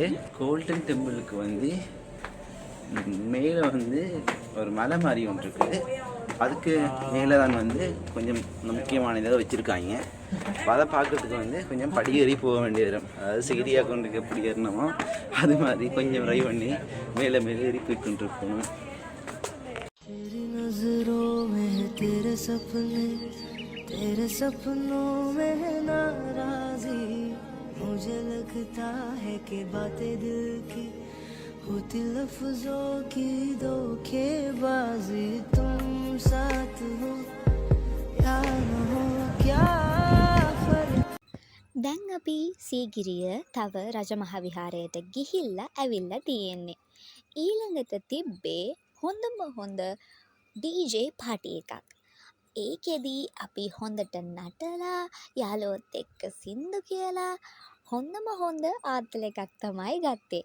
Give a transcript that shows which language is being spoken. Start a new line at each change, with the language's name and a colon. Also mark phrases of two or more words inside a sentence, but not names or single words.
Tamil: கோல்டன் டெம்பிளுக்கு வந்து மேலே வந்து ஒரு மலை மாதிரி ஒன்று இருக்குது. அதுக்கு மேலே தான் வந்து கொஞ்சம் முக்கியமான இதை வச்சுருக்காங்க. அதை பார்க்குறதுக்கு வந்து கொஞ்சம் படியேறி போக வேண்டியது வரும். அதாவது சிகிரியா கொண்டுக்கு எப்படி ஏறினோமோ அது மாதிரி கொஞ்சம் ட்ரைவ் பண்ணி மேலே ஏறி போய்கொண்டு இருக்கணும்.
Hindi: तेरे सपनों में नाराजी, मुझे लगता है कि बातें दिल की होती लफ्जों की धोखेबाजी. तुम साथ हो या न हो क्या फर्क.
Sinhala: දැන් අපි සීගිරිය තව රජමහා විහාරයට ගිහිල්ලා ඇවිල්ලා තියෙන්නේ. ඊළඟට තිබ්බේ හොඳම හොඳ
English: DJ party
Sinhala: එකක්. ඒකෙදී අපි හොඳට නටලා යාළුවොත් එක්ක සින්දු කියලා හොඳම හොඳ ආතල් එකක් තමයි ගත්තේ.